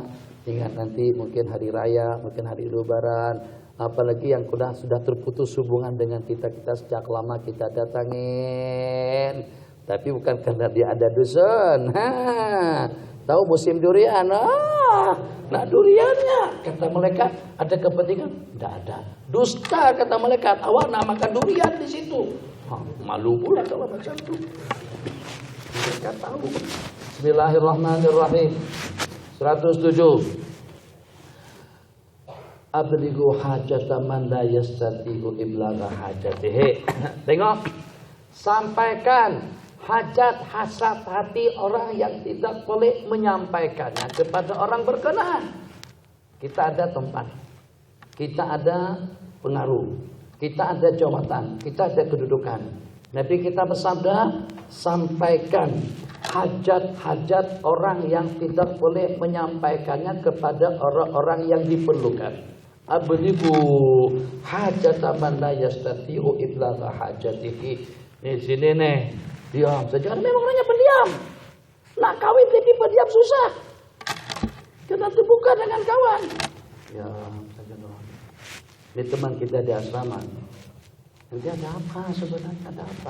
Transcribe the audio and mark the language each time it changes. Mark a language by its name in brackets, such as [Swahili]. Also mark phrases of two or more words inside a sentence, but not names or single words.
[Indonesian] Ingat nanti mungkin hari raya, mungkin hari lebaran, apalagi yang sudah terputus hubungan dengan kita sejak lama kita datangin. Tapi bukan karena dia ada dusun. Tahu musim durian? Nah duriannya, kata malaikat, ada kepentingan? Tidak ada. Dusta, kata malaikat, [Malay] awak nak makan durian di situ. Malu pula kalau macam itu. Mereka tahu. [Arabic] بسم الله الرحمن الرحيم. [Malay] 107. [Arabic] أبلغوا حاجة من لا يستطيع إبلاغ حاجته. [Malay] Tengok. Sampaikan hajat hasad hati orang yang tidak boleh menyampaikannya kepada orang berkenan. Kita ada tempat, kita ada pengaruh, kita ada jabatan, kita ada kedudukan. Nabi kita bersabda, sampaikan hajat-hajat orang yang tidak boleh menyampaikannya kepada orang-orang yang diperlukan. [Arabic] أبلغوا حاجة من لا يستطيع إبلاغ حاجته. [Indonesian] Di sini nih. [Malay] Diam saja, memang orangnya pendiam. Nak kawin tapi pendiam susah. Kena terbuka dengan kawan. [Indonesian] Ya, saja doang. Ini teman kita di asrama. Nanti ada apa sebenarnya? Ada apa?